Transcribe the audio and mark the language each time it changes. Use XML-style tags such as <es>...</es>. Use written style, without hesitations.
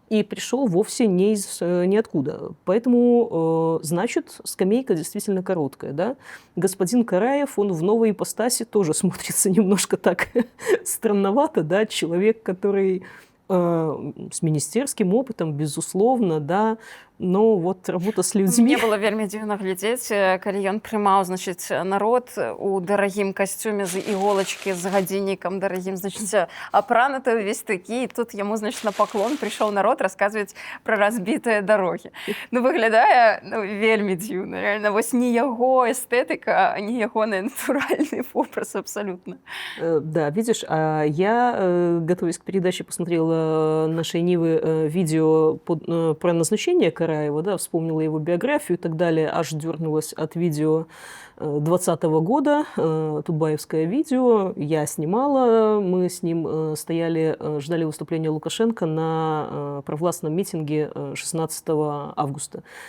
<ru>И пришел вовсе не из ниоткуда. Поэтому, значит, скамейка действительно короткая, да? Господин Караев, он в новой ипостаси тоже смотрится немножко так странновато, да? Человек, который... с министерским опытом, безусловно, да, но вот работа с людьми... Мне было</ru> <be>вельмі дзіўна глядзець, калі ён прымаў, значыць, народ у дарагім касцюме з іголачкі, з гадзіннікам дарагім, значыць, апрануты ўвесь такі, і тут яму, значыць, на паклон прыйшоў народ расказваць пра разбітыя дарогі. Ну, выглядае вельмі дзіўна, реально, вось не яго эстэтыка, а не ягоны натуральны вобраз абсолютно.</be> <ru>Да, видишь, я, готовясь к передаче, посмотрела нашей Нивы видео про назначение Караева, да, вспомнила его биографию и так далее, аж дернулась от видео 2020 года, тутбаевское видео, я снимала, мы с ним стояли, ждали выступления Лукашенко на провластном митинге 16 августа.</ru>